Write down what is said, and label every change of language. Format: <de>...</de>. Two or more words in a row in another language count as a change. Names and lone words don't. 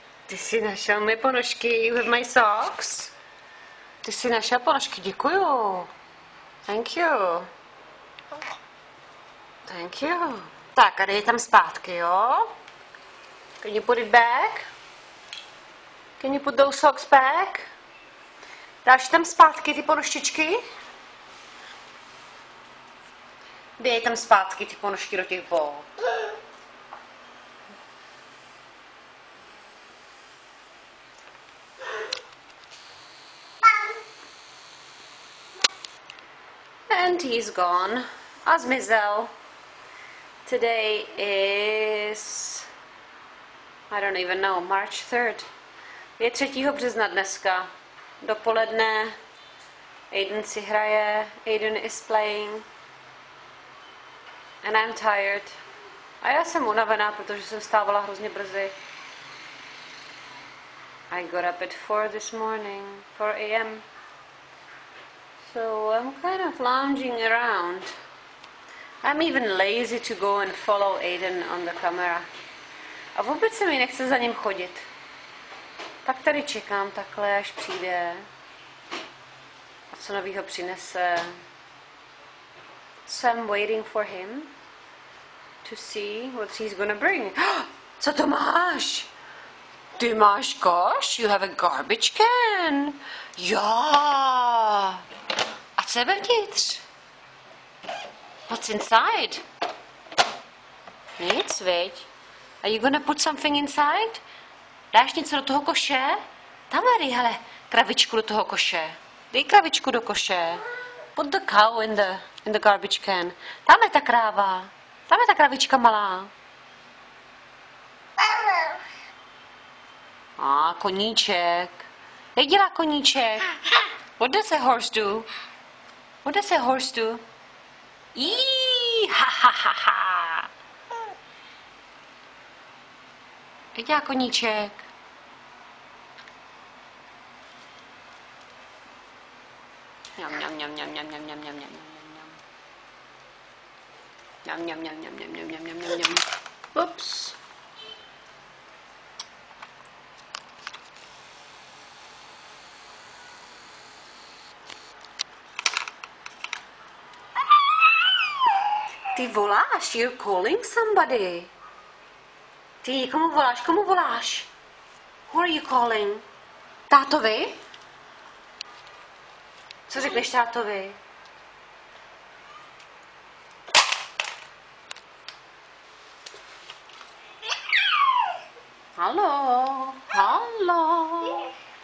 <cs>Ty jsi našel mé ponožky</cs> <en>with my socks?</en> <cs>Ty jsi našel ponožky, děkuju.</cs> <en>Thank you. Thank you.</en> <cs>Tak a dej tam zpátky, jo?</cs> <en>Can you put it back? Can you put those socks back?</en> <cs>Dáš tam zpátky ty ponožčičky? Dej tam zpátky ty ponožky do těch bot.</cs> <en>And he's gone.</en> <cs>A zmizel.</cs> <en>Today is, I don't even know, March 3rd.</en> <cs>Je 3. března dneska. Dopoledne. Aiden si hraje.</cs> <en>Aiden is playing. And I'm tired.</en> <cs>A já jsem unavená, protože jsem vstávala hrozně brzy.</cs> <en>I got up at 4 this morning. 4 a.m. So I'm kind of lounging around. I'm even lazy to go and follow Aiden on the camera.</en> <cs>A vůbec se mi nechce za ním chodit. Tak tady čekám takhle, až přijde. A co novýho přinese.</cs> <en>So I'm waiting for him to see what he's gonna bring.</en> <cs>Co to máš? Ty máš koš?</cs> <en>You have a garbage can.</en> <cs>Jo. A co je vevnitř?</cs> <en>What's inside?</en> <cs>Nic, viď?</cs> <en>Are you gonna put something inside?</en> <cs>Dáš něco do toho koše? Tam dej, hele, kravičku do toho koše. Dej kravičku do koše. Put the cow in the garbage can. Tam je ta kráva. Tam je ta kravička malá. A koníček. Jak dělá koníček?</cs> <en>What does a horse do? What does a horse do? Ha ha ha ha.</en> <cs>Jak dělá koníček? Mňam, mňam, mňam, mňam, mňam, mňam, mňam, mňam, mňam, mňam, mňam, mňam, mňam, mňam, mňam, mňam, mňam, mňam. Ups. Ty voláš,</cs> <en>you're calling somebody.</en> <cs>Ty komu voláš?</cs> <en>Who are you calling?</en> <cs>Tátovi? Co řekneš tátovi? Haló, haló.</cs>